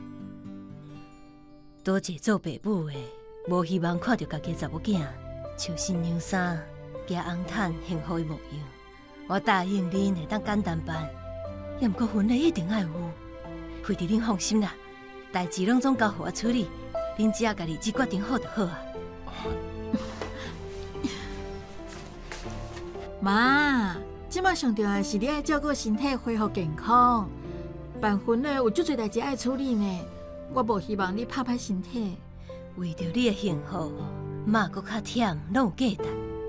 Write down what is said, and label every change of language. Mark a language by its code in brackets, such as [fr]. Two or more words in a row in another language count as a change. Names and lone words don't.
[nan] 多一个做爸母诶，无希望看到家己查某囝穿新娘衫、行红毯，幸福的模样。我答应恁会当简单办，也毋过婚礼一定爱有。惠弟，恁放心啦，代志拢总交互我处理，恁只要家日子决定好就好啊。妈，即马上重要的是你爱照顾身体，恢复健康。办婚礼有足侪代志爱处理呢，我无希望你拍歹身体。为着你的幸福，妈搁较忝，拢有价值。